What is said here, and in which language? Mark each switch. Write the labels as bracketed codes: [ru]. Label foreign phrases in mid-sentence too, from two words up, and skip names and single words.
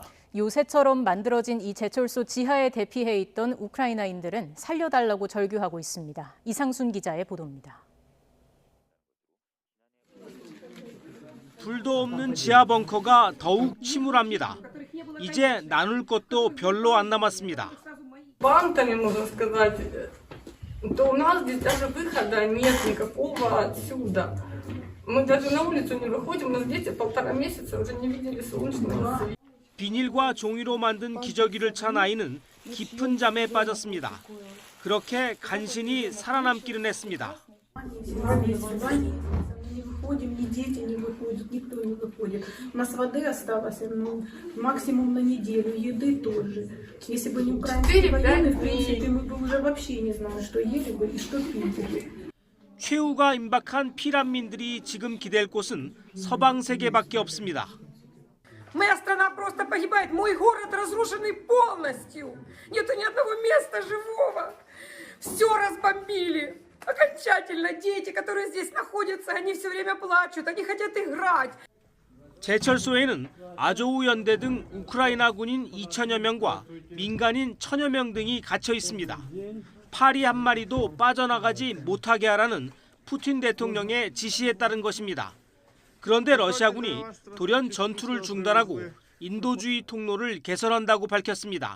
[ko] 요새처럼 만들어진 이 제철소 지하에 대피해 있던 우크라이나인들은 살려달라고 절규하고 있습니다. 이상순 기자의 보도입니다. 불도 없는 지하 벙커가 더욱 침울합니다. 이제 나눌 것도 별로 안 남았습니다. [ru] Бантами, можно сказать, то у нас здесь даже выхода нет никакого отсюда. Мы даже на улицу не выходим, у нас дети 1,5 месяца уже не видели солнечного света. [ko] 비닐과 종이로 만든 기저귀를 찬 아이는 깊은 잠에 빠졌습니다. 그렇게 간신히 살아남기는 했습니다. [ru] выходим, ни дети не выходят, никто не выходит. У нас воды осталось максимум на неделю, еды тоже. Если бы не украинские военные, в принципе, мы бы уже вообще не знали, что ели бы и что пили бы. [ko] 최후가 임박한 피난민들이 지금 기댈 곳은 서방 세계밖에 없습니다. [ru] Моя страна просто погибает, мой город разрушенный полностью. Нету ни одного места живого. Все разбомбили. окончательно. Дети, которые здесь находятся, они все время плачут, они хотят играть. [ko] 제철소에는 아조우 연대 등 우크라이나 군인 2천여 명과 민간인 1,000여 명 등이 갇혀 있습니다. 파리 한 마리도 빠져나가지 못하게 하라는 푸틴 대통령의 지시에 따른 것입니다. 그런데 러시아군이 돌연 전투를 중단하고 인도주의 통로를 개설한다고 밝혔습니다.